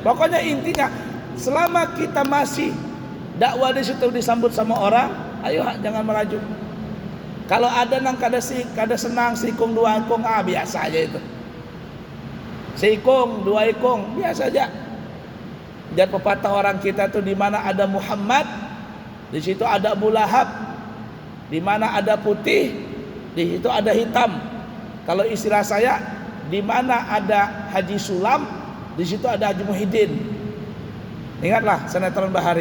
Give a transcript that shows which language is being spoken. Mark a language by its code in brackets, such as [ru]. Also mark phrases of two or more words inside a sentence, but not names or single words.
[id] Pokoknya intinya selama kita masih dakwah di situ disambut sama orang, ayo jangan meraju. [bjn] Kalau ada nang kada senang sikung dua ikung, biasa aja itu. Sikung dua ikung biasa aja. [id] Dan pepatah orang kita tuh di mana ada Muhammad, di situ ada Abu Lahab. Di mana ada putih, di situ ada hitam. Kalau istilah saya, di mana ada Haji Sulam, di situ ada Haji Muhyiddin. Ingatlah sinetron Bahari.